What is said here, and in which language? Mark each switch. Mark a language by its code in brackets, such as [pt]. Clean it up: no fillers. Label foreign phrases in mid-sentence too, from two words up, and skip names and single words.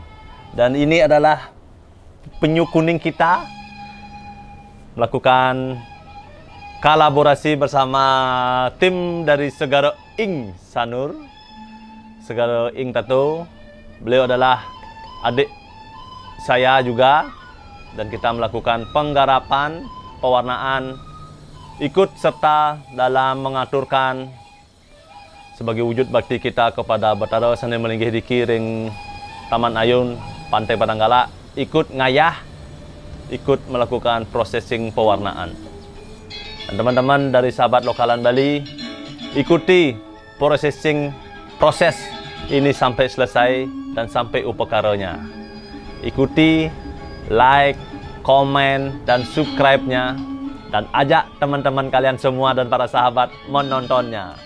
[id] Dan ini adalah penyu kuning kita melakukan kolaborasi bersama tim dari Segara Ing Sanur, Segara Ing Tato. Beliau adalah adik saya juga, dan kita melakukan penggarapan, pewarnaan, ikut serta dalam mengaturkan sebagai wujud bakti kita kepada Batara [ban] Seni Melinggih [id] di Kiring Taman Ayun Pantai Padanggala, ikut ngayah, ikut melakukan processing pewarnaan. Dan teman-teman dari sahabat lokalan Bali, ikuti proses ini sampai selesai dan sampai upakaranya. Ikuti, like, komen, dan subscribe-nya, dan ajak teman-teman kalian semua dan para sahabat menontonnya.